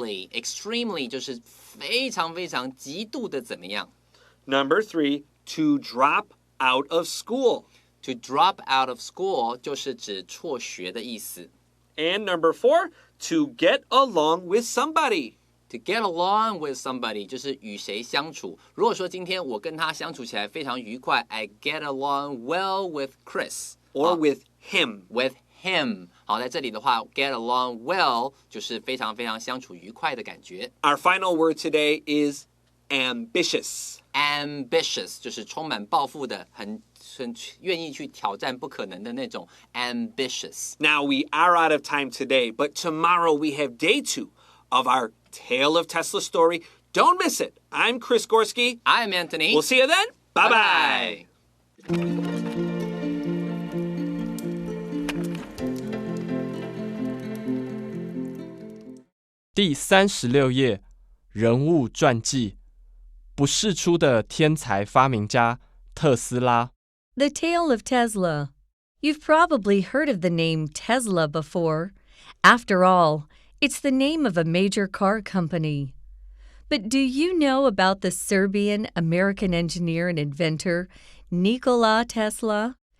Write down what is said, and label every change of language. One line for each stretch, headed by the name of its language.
Chinese: Extremely 就是非常非常极度的怎么样。
English: Number 3, to drop out of school.
Chinese: To drop out of school 就是指辍学的意思。
English: And number 4, to get along with somebody.
Chinese: To get along with somebody 就是与谁相处。如果说今天我跟他相处起来非常愉快
English: I get along well with Chris. Or with him. With him.
Chinese: 好，在这里的话 get along well 就是非常非常相处愉快的感觉。
English: Our final word today is ambitious.
Chinese: Ambitious 就是充满抱负的，很愿意去挑战不可能的那种 ambitious.
English: Now we are out of time today, but tomorrow we have day 2 of our Tale of Tesla story. Don't miss it. I'm Chris Gorski. I'm Antony. We'll see you then. Bye-bye.
Chinese: 第36页，人物传记，不世出的天才发明家特斯拉。
English: The Tale of Tesla. You've probably heard of the name Tesla before. After all, it's the name of a major car company. But do you know about the Serbian-American engineer and inventor, Nikola Tesla?